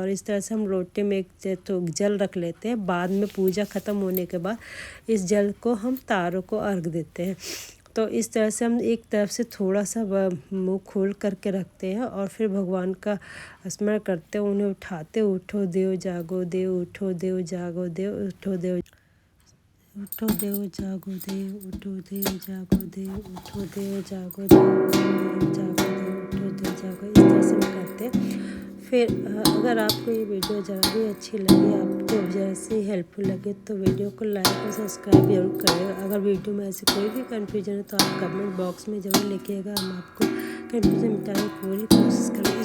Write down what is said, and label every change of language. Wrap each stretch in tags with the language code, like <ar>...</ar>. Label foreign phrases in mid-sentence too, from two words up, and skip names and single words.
<hi>और इस तरह से हम लोटे में एक तो जल रख लेते हैं। बाद में पूजा ख़त्म होने के बाद इस जल को हम तारों को अर्घ देते हैं। तो इस तरह से हम एक तरफ से थोड़ा सा मुँह खोल करके रखते हैं और फिर भगवान का स्मरण करते हैं, उन्हें उठाते, उठो देव जागो देव, उठो देव जागो देव, उठो देव, उठो देव जागो देव, उठो देव जागो देव, उठो देव जागो देव, उठो देव जागो देव, उठो देव जागो। इस तरह से हम करते हैं। फिर अगर आपको ये वीडियो ज़रा भी अच्छी लगी, आपको जैसे हेल्पफुल लगे, तो वीडियो को लाइक और सब्सक्राइब जरूर करिएगा। अगर वीडियो में ऐसे कोई भी कन्फ्यूजन है तो आप</hi> <en>comment box</en> <hi>में ज़रूर लिखिएगा, हम आपको कन्फ्यूजन मिटाने की पूरी कोशिश करें।</hi>